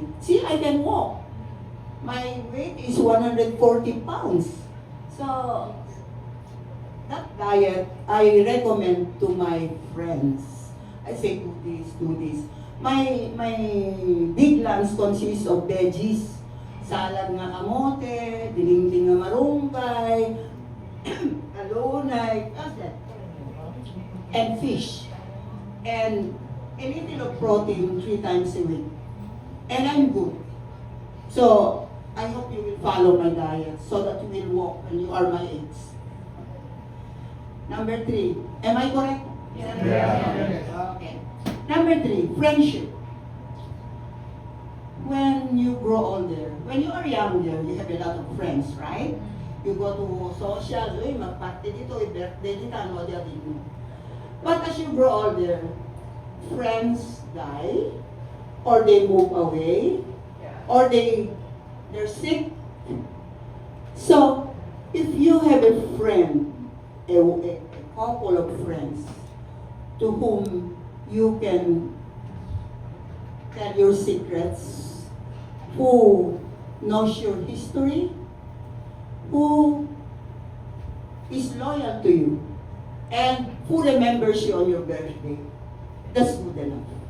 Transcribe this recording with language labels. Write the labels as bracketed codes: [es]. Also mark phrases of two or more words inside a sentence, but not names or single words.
[en] See, I can walk. My weight is 140 pounds. So, that diet, I recommend to my friends. I say, do this, do this. My big lunch consists of veggies. [ilo] Salad nga kamote, dinding nga marunggay, alunay, [en] and fish. And a little of protein 3 times a week. And I'm good. So, I hope you will follow my diet so that you will walk when you are my age. Number 3. Am I correct? Yeah. Okay. Number 3, friendship. When you grow older, when you are younger, you have a lot of friends, right? You go to social, [tl] magparty dito, birthday dito, ano dito. [en] But as you grow older, friends die, or they move away, or they're sick. So, if you have a friend, a couple of friends, to whom you can tell your secrets, who knows your history, who is loyal to you, and who remembers you on your birthday, that's good enough.